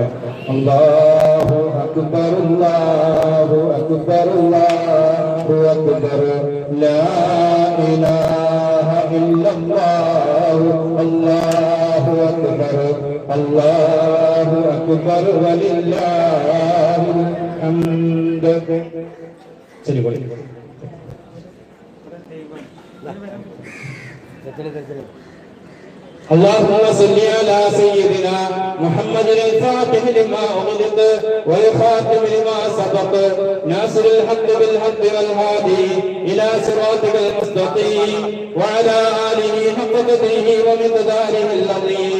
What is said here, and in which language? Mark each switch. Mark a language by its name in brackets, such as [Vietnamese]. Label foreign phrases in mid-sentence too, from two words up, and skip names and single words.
[Arabic] الله أكبر الله أكبر الله أكبر لا إله إلا الله الله أكبر الله أكبر ولله الحمد. [Malayalam] ശരി പോയി. [Arabic] اللهم صل على سيدنا محمد الفاتح لما أغلق والخاتم لما سبق ناصر الحق بالحق والهادي إلى صراطك المستقيم وعلى آله حق قدره ومقداره العظيم.